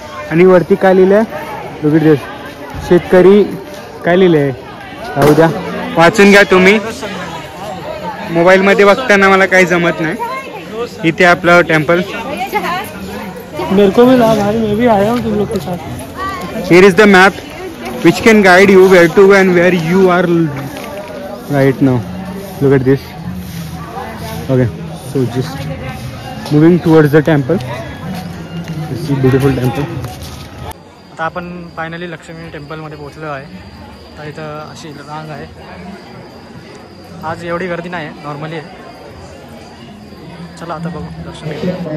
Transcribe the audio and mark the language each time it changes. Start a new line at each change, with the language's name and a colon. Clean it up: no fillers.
Marathi: आणि वरती काय लिहिलंय बघितलं. शेतकरी काय लिहिलंय राहू द्या, वाचून घ्या तुम्ही. मोबाईल मध्ये बघताना मला काही जमत नाही. इथे आपलं टेम्पल.
Hindi: मेरे को भी ला भाई, मैं भी आया हूँ तुम लोग के साथ.
English: Here is the map which can guide you where to go and where you are right now. Look at this. Okay, so just moving towards the temple. This is a beautiful temple.
Marathi: आता आपण finally Lakshmi टेम्पलमध्ये पोहोचलो आहे. तर इथं अशी रांग आहे. आज एवढी गर्दी नाही आहे, नॉर्मली आहे. चला आता बघू दर्शन घेऊ.